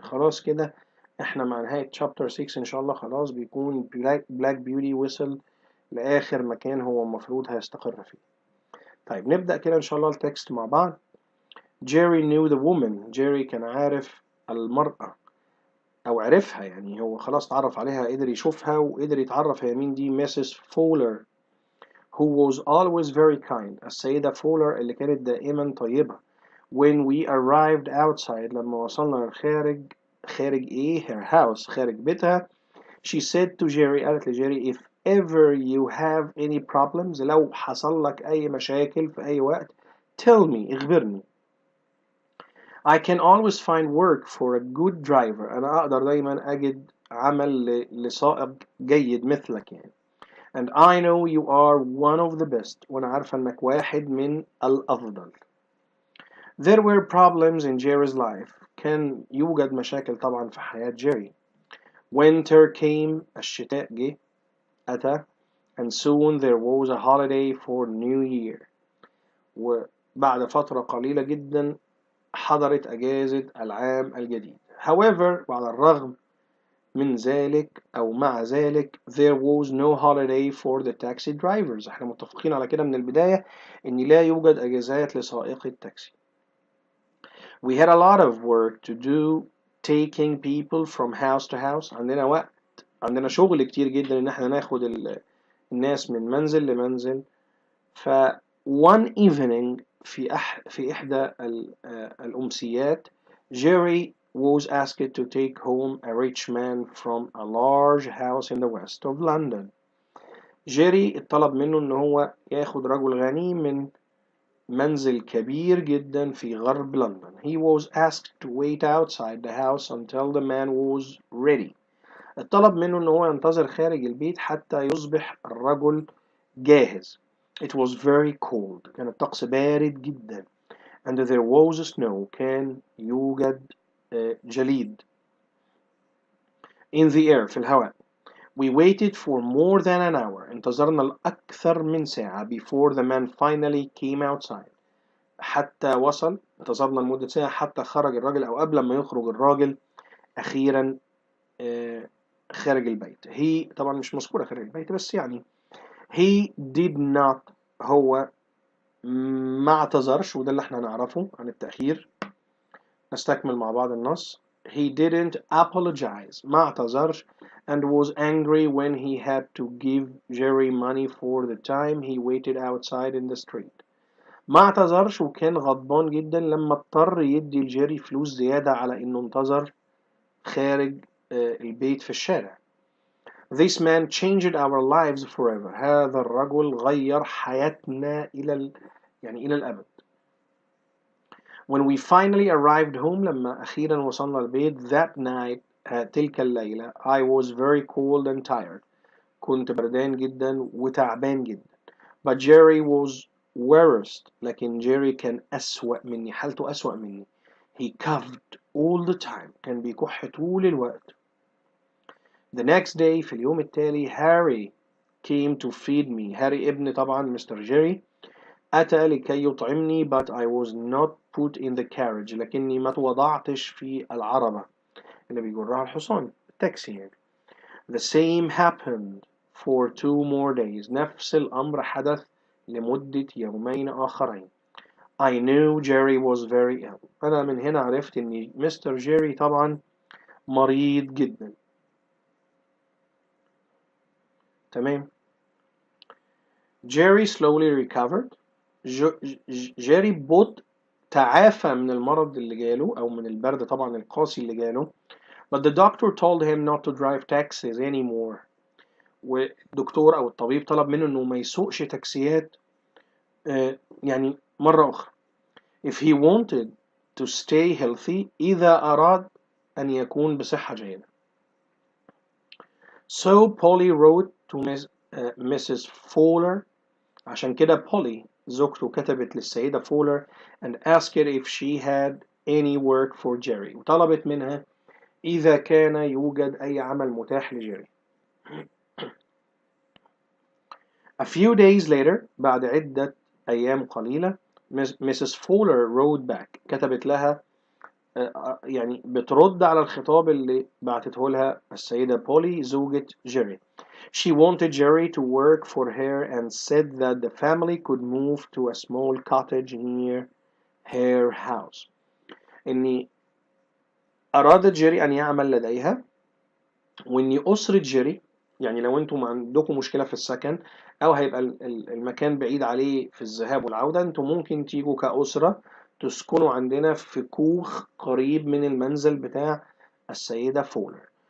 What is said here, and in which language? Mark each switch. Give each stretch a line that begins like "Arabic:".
Arabic: خلاص كده احنا مع نهاية chapter 6 ان شاء الله خلاص بيكون بلاك بيوتي وصل لآخر مكان هو المفروض هيستقر فيه. طيب نبدأ كده ان شاء الله التكست مع بعض.
English: Jerry knew the woman.
Arabic: جيري كان عارف المرأة او عرفها، يعني هو خلاص تعرف عليها، قدر يشوفها وقدر يتعرف هي مين دي.
English: Mrs. Fowler who was always very kind.
Arabic: السيدة فولر اللي كانت دائما طيبة.
English: When we arrived outside،
Arabic: لما وصلنا للخارج، خارج ايه؟
English: her house،
Arabic: خارج بيتها.
English: She said to Jerry،
Arabic: قالت لجيري
English: if ever you have any problems،
Arabic: لو حصل لك أي مشاكل في أي وقت
English: tell me،
Arabic: اخبرني.
English: I can always find work for a good driver،
Arabic: أنا أقدر دايما أجد عمل لسائق جيد مثلك يعني.
English: And I know you are one of the best،
Arabic: وأنا عارفة إنك واحد من الأفضل.
English: There were problems in Jerry's life،
Arabic: كان يوجد مشاكل طبعا في حياة جيري.
English: Winter came،
Arabic: الشتاء جه، أتى.
English: And soon there was a holiday for New Year،
Arabic: وبعد فترة قليلة جدا حضرت أجازة العام الجديد.
English: However،
Arabic: على الرغم من ذلك أو مع ذلك
English: there was no holiday for the taxi drivers،
Arabic: احنا متفقين على كده من البداية إن لا يوجد أجازات لسائقي التاكسي.
English: We had a lot of work to do taking people from house to house،
Arabic: عندنا شغل كتير جدا إن احنا ناخد الناس من منزل لمنزل.
English: ف one evening
Arabic: في إحدى الأمسيات
English: Jerry was asked to take home a rich man from a large house in the west of London.
Arabic: جيري اتطلب منه إن هو ياخد رجل غني من منزل كبير جدا في غرب لندن.
English: He was asked to wait outside the house until the man was ready.
Arabic: اتطلب منه إن هو ينتظر خارج البيت حتى يصبح الرجل جاهز.
English: It was very cold،
Arabic: كان الطقس بارد جدا.
English: And there was snow،
Arabic: كان يوجد جليد.
English: In the air،
Arabic: في الهواء.
English: We waited for more than an hour،
Arabic: انتظرنا لأكثر من ساعة.
English: Before the man finally came outside،
Arabic: حتى وصل. انتظرنا لمدة ساعة حتى خرج الراجل، أو قبل ما يخرج الراجل أخيرا خارج البيت. He طبعا مش مذكورة خارج البيت، بس يعني
English: he did not،
Arabic: هو ما اعتذرش، وده اللي احنا نعرفه عن التأخير. نستكمل مع بعض النص.
English: He didn't apologize،
Arabic: ما اعتذرش.
English: And was angry when he had to give Jerry money for the time he waited outside in the street.
Arabic: ما اعتذرش وكان غضبان جدا لما اضطر يدي لجيري فلوس زيادة على انه انتظر خارج البيت في الشارع.
English: This man changed our lives forever،
Arabic: هذا الرجل غير حياتنا إلى الأبد.
English: When we finally arrived home،
Arabic: لما أخيرا وصلنا البيت،
English: that night،
Arabic: تلك الليلة،
English: I was very cold and tired،
Arabic: كنت بردان جدا وتعبان جدا.
English: But Jerry was worst،
Arabic: لكن جيري كان أسوأ مني، حالته أسوأ مني.
English: He coughed all the time،
Arabic: كان بيكح طول الوقت.
English: The next day،
Arabic: في اليوم التالي،
English: Harry came to feed me.
Arabic: هاري ابن طبعا مستر جيري أتى لكي يطعمني.
English: but I was not put in the carriage،
Arabic: لكني ما توضعتش في العربة اللي بيجرها الحصان، التاكسي يعني.
English: The same happened for 2 more days،
Arabic: نفس الأمر حدث لمدة يومين آخرين.
English: I knew Jerry was very ill.
Arabic: أنا من هنا عرفت إن مستر جيري طبعا مريض جدا. تمام.
English: Jerry slowly recovered.
Arabic: جيري بطء تعافى من المرض اللي جاله أو من البرد طبعا القاسي اللي جاله.
English: But the doctor told him not to drive taxis anymore.
Arabic: والدكتور أو الطبيب طلب منه إنه ما يسوقش تاكسيات يعني مرة أخرى.
English: If he wanted to stay healthy
Arabic: إذا أراد أن يكون بصحة جيدة.
English: So Polly wrote to Mrs. Fowler.
Arabic: عشان كده بولي زوجته كتبت للسيدة فولر
English: and asked her if she had any work for Jerry.
Arabic: وطلبت منها إذا كان يوجد أي عمل متاح لجيري.
English: A few days later
Arabic: بعد عدة أيام قليلة
English: Mrs. Fowler wrote back.
Arabic: كتبت لها يعني بترد على الخطاب اللي بعتته لها السيدة بولي زوجة جيري.
English: She wanted Jerry to work for her and said that the family could move to a small cottage near her house.
Arabic: إني أرادت جيري أن يعمل لديها وإني أسرة جيري يعني لو أنتم عندكم مشكلة في السكن أو هيبقى المكان بعيد عليه في الذهاب والعودة أنتم ممكن تيجوا كأسرة تسكنوا عندنا في كوخ قريب من المنزل بتاع السيدة فولر.